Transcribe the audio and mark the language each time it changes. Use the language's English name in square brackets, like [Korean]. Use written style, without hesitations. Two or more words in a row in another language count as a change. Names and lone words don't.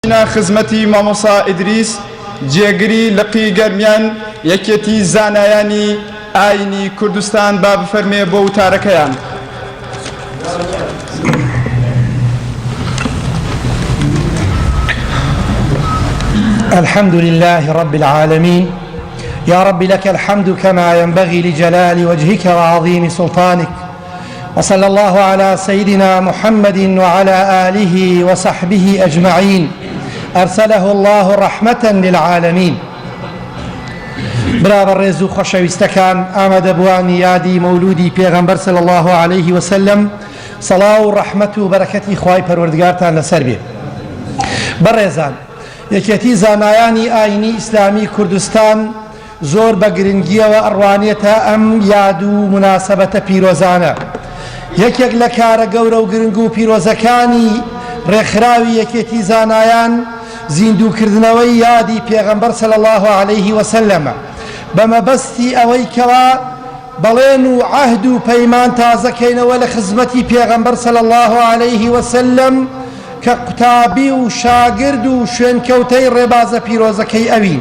[Central Kurdish] خزمەتی مامۆسا ئیدریس جێگری لقی گەرمیان یەکێتی زانایانی ئاینی کوردستان با بفەرمێ بۆ وتارەکەیان. [Arabic] الحمد لله رب العالمين يا رب لك الحمد كما ينبغي لجلال وجهك وعظيم سلطانك وصلى الله على سيدنا محمد وعلى آله وصحبه أجمعين أرسله الله رحمة للعالمين. [Central Kurdish] برابر رزو خوشویستەکان ئامادەبوانی یادی مەولودی پێغەمبەر [Arabic] صلی الله عليه وسلم [Central Kurdish] صلاة و ڕەحمەت و بەرەکەتی خوای پەروەردگارتان لەسەر بێ. بەڕێزان، یەکێتی زانایانی ئاینی ئیسلامی کوردستان زۆر بە گرنگیەوە ئەڕوانێتە ئەم یاد و مناسەبەتە پیرۆزانە. یەکێک لە کارە گەورە و گرنگ و پیرۆزەکانی ڕێکخراوی یەکێتی زانایان زیندووکردنەوەی یادی پێغەمبەر [Arabic] صلی الله عليه وسلم [Central Kurdish] بەمەبەستی ئەوەی کەوا بەڵێن و عەهد و پەیمان تازەکەینەوە لە خزمەتی پێغەمبەر [Arabic] صلی الله عليه وسلم [Central Kurdish] کە قوتابی و شاگرد و شوێنکەوتەی ڕێبازە پیرۆزەکەی ئەوین.